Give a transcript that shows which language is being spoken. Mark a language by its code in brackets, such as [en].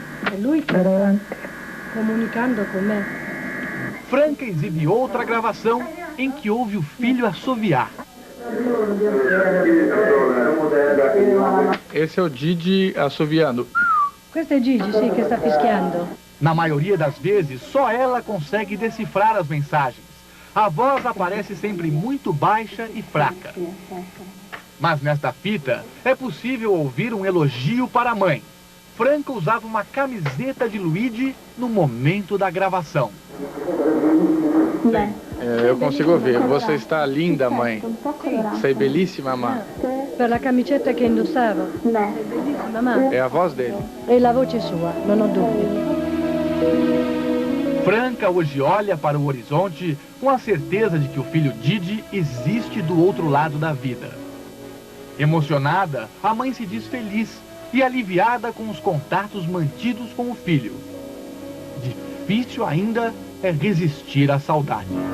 [it] E lui sta comunicando con me. [pt] Franca exibe outra gravação em que ouve o filho assoviar. Esse é o Didi assoviando. [it] Questo è Gigi, sì, che sta fischiando. [pt] Na maioria das vezes, só ela consegue decifrar as mensagens. A voz aparece sempre muito baixa e fraca. Mas nesta fita, é possível ouvir um elogio para a mãe. Franca usava uma camiseta de Luigi no momento da gravação. Eu consigo ouvir. Você está linda, mãe. [it] Sei belíssima, mamã. Per la camicetta che indossava. Sei bellissima, mamma. [pt] É a voz dele. [it] E la voce sua, non ho dubbi. [pt] Franca hoje olha para o horizonte com a certeza de que o filho Didi existe do outro lado da vida. Emocionada, a mãe se diz feliz e aliviada com os contatos mantidos com o filho. Difícil ainda é resistir à saudade.